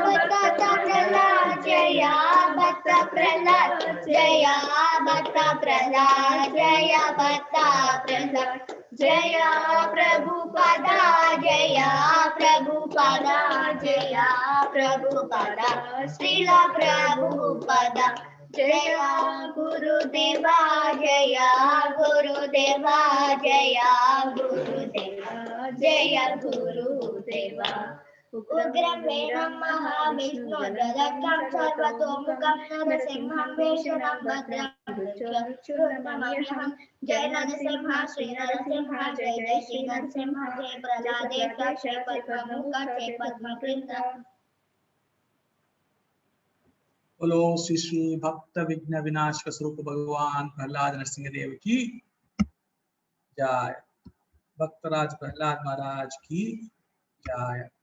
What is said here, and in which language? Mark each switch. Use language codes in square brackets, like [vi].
[hi] भक्त प्रहलाद जय भक्त प्रहलाद जय भक्त प्रहलाद जय भक्त प्रहलाद जय प्रभुपदा जय प्रभुपदा जय प्रभुपदा श्रील प्रभुपदा जय गुरुदेवा जय गुरुदेवा जय गुरुदेवा जय गुरुदेवा [sa] ఉగ్రం వేణం మహావిష్ణు దదక్కం సర్వతోముఖం నరసింహం వేషణం భద్రం మృత్యుర్నమమ్యహం జయ నరసింహ శ్రీ నరసింహ జయ జయ శ్రీ నరసింహ జయ ప్రహ్లాదేశ జయ పద్మముఖ జయ పద్మకృత. [hi] बोलो श्री श्री भक्त विघ्न विनाशक स्वरूप भगवान प्रहलाद नरसिंह देव की जय. भक्तराज प्रहलाद महाराज की जय.